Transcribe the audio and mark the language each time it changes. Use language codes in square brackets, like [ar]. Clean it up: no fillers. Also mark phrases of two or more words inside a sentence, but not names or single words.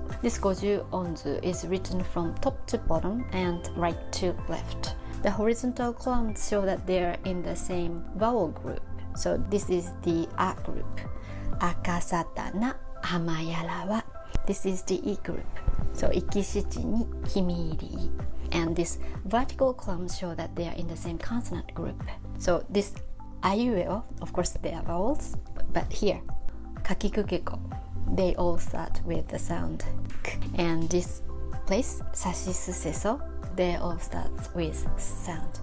[en] This 50 音図 is written from top to bottom and right to left. The horizontal columns show that they are in the same vowel group. So this is the A group. [ja] あかさたな はまやらわ. [en] This is the E group. So [ja] いきしちに ひみり. [en] And these vertical columns show that they are in the same consonant group. So this ayueo, of course they are vowels, but here, kakikugeko, they all start with the sound k. And this place, sashisuseso, they all start with sound.